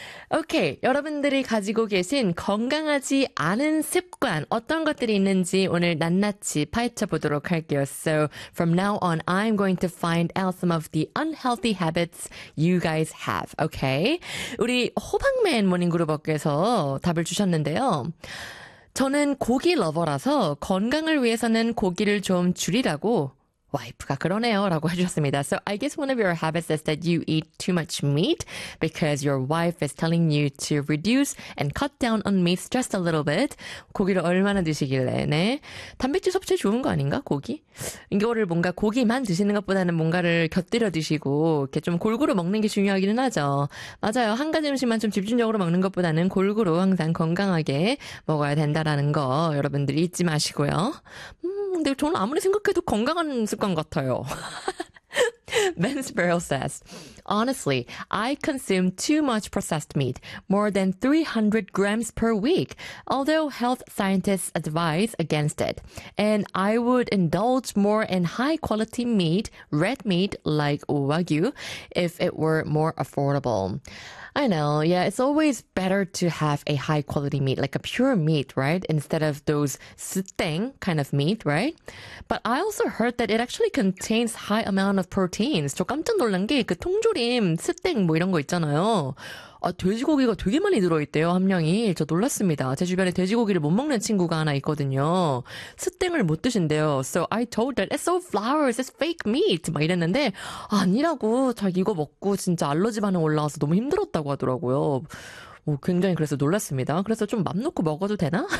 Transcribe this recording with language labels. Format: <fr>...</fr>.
<ko>Okay, 여러분들이 가지고 계신 건강하지 않은 습관 어떤 것들이 있는지 오늘 낱낱이 파헤쳐 보도록 할게요.</ko> <en>So from now on, I'm going to find out some of the unhealthy habits you guys have.</en> <ko>Okay, 우리 호박맨 모닝그룹업께서 답을 주셨는데요. 저는 고기 러버라서 건강을 위해서는 고기를 좀 줄이라고. 와이프가 그러네요라고 해주셨습니다.</ko> <en>So I guess one of your habits is that you eat too much meat because your wife is telling you to reduce and cut down on meat just a little bit.</en> <ko>고기를 얼마나 드시길래? 네, 단백질 섭취 좋은 거 아닌가? 고기? 이거를 뭔가 고기만 드시는 것보다는 뭔가를 곁들여 드시고 이렇게 좀 골고루 먹는 게 중요하기는 하죠. 맞아요. 한 가지 음식만 좀 집중적으로 먹는 것보다는 골고루 항상 건강하게 먹어야 된다라는 거 여러분들 잊지 마시고요. 근데 저는 아무리 생각해도 건강한 습관 같아요.</ko> <en>Ben Sparrow says, "Honestly, I consume too much processed meat, more than 300 grams per week, although health scientists advise against it. And I would indulge more in high-quality meat, red meat like Wagyu, if it were more affordable." I know, yeah, it's always better to have a high quality meat, like a pure meat, right? Instead of those sting kind of meat, right? But I also heard that it actually contains high amount of proteins.</en> <ko>저 깜짝 놀란 게그 통조림, 스팅 뭐 이런 거 있잖아요. 아, 돼지고기가 되게 많이 들어있대요, 함량이. 저 놀랐습니다. 제 주변에 돼지고기를 못 먹는 친구가 하나 있거든요. 스팅을 못 드신대요.</ko> <en>So I told that it's all flowers, it's fake meat.</en> <ko>막 이랬는데, 아니라고. 저 이거 먹고 진짜 알러지 반응 올라와서 너무 힘들었다고 하더라고요. 굉장히 그래서 놀랐습니다. 그래서 좀맘 놓고 먹어도 되나?</ko>